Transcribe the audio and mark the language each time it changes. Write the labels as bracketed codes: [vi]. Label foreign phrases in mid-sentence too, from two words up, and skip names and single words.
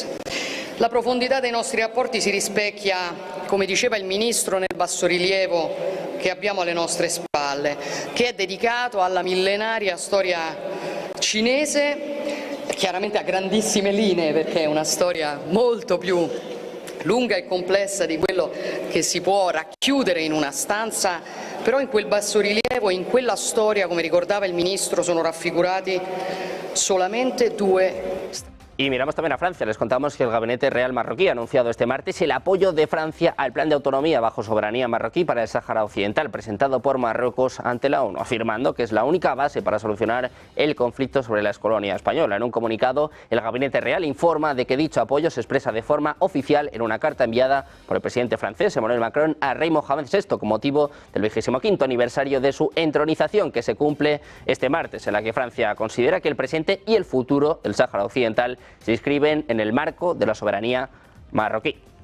[it] La profondità dei nostri rapporti si rispecchia, come diceva il Ministro, nel bassorilievo che abbiamo alle nostre spalle, che è dedicato alla millenaria storia cinese, chiaramente a grandissime linee, perché è una storia molto più lunga e complessa di quello che si può racchiudere in una stanza, però in quel bassorilievo, in quella storia, come ricordava il Ministro, sono raffigurati solamente due. [es] Y miramos también a Francia. Les contamos que el Gabinete Real marroquí ha anunciado este martes el apoyo de Francia al plan de autonomía bajo soberanía marroquí para el Sáhara Occidental, presentado por Marruecos ante la ONU, afirmando que es la única base para solucionar el conflicto sobre la excolonia española. En un comunicado, el Gabinete Real informa de que dicho apoyo se expresa de forma oficial en una carta enviada por el presidente francés Emmanuel Macron a Rey Mohamed VI con motivo del 25º aniversario de su entronización, que se cumple este martes, en la que Francia considera que el presente y el futuro del Sáhara Occidental se inscriben en el marco de la soberanía marroquí.